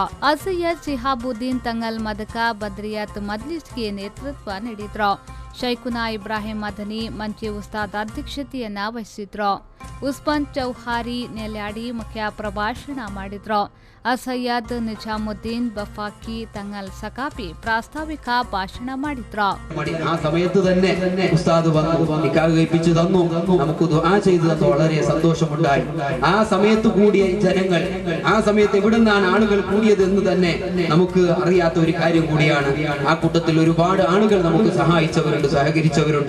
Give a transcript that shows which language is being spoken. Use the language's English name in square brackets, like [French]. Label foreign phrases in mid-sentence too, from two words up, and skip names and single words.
[Kannada] ಅಸಯ್ಯದ್ ಶಿಹಾಬುದ್ದೀನ್ ತಂಗಲ್ ಮದಕ ಬದ್ರಿಯಾತ್ ಮಜ್ಲಿಸ್ಗೆ ನೇತೃತ್ವ ನೀಡಿದ್ರು. ಶೈಖುನಾ ಇಬ್ರಾಹಿಂ ಮದನಿ ಮಂಚಿ ಉಸ್ತಾದ್ ಅಧ್ಯಕ್ಷತೆಯನ್ನ ವಹಿಸಿದ್ರು. ಉಸ್ಮಾನ್ ಚೌಹಾರಿ ನೆಲ್ಯಾಡಿ ಮುಖ್ಯ ಪ್ರಭಾಷಣ ಮಾಡಿದ್ರು. ಅಸಯ್ಯದ್ ನಿಜಾಮುದ್ದೀನ್ ಬಫಾಕಿ ತಂಗಲ್ ಸಕಾಪಿ ಪ್ರಾಸ್ತಾವಿಕ ಭಾಷಣ ಮಾಡಿದ್ರು. [Malayalam] ആ സമയത്ത് തന്നെ ഉസ്താദ് വന്നു നിക്കാഹ് കഴിപ്പിച്ചു തന്നു. നമുക്ക് ദുആ ചെയ്തു തന്നു. വളരെ സന്തോഷമുണ്ടായി. ആ സമയത്ത് കൂടിയ ജനങ്ങൾ, ആ സമയത്ത് എവിടെ നിന്നാണ് ആളുകൾ കൂടിയത് എന്ന് തന്നെ നമുക്ക് അറിയാത്ത ഒരു കാര്യം കൂടിയാണ്. ആ കൂട്ടത്തിൽ ഒരുപാട് ആളുകൾ നമുക്ക് സഹായിച്ചവരുണ്ട്, സഹകരിച്ചവരുണ്ട്.